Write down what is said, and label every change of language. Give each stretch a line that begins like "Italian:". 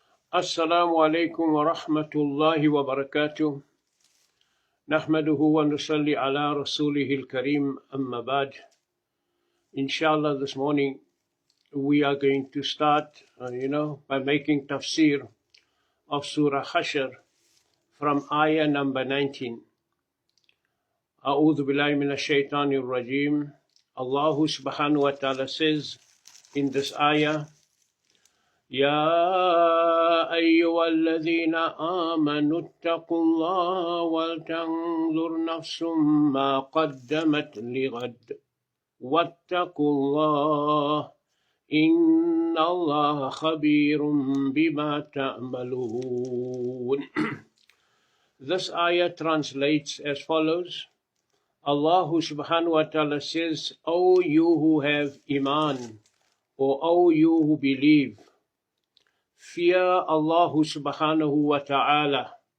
Arabic: السلام عليكم ورحمة الله وبركاته نحمده ونصلي على رسوله الكريم أما بعد.
English: Inshallah, this morning we are going to start, by making tafsir of Surah Hashr from ayah number 19.
Arabic: أعوذ بالله من الشيطان الرجيم.
English: Allah subhanahu wa ta'ala says in this ayah,
Arabic: يا أيها الذين آمنوا اتقوا الله ولتنظر نفس ما قدمت لغد واتقوا الله إن الله خبير بما تعملون.
English: This ayah translates as follows. Allah subhanahu wa ta'ala says, O you who have iman, or O you who believe, fear Allah subhanahu wa ta'ala.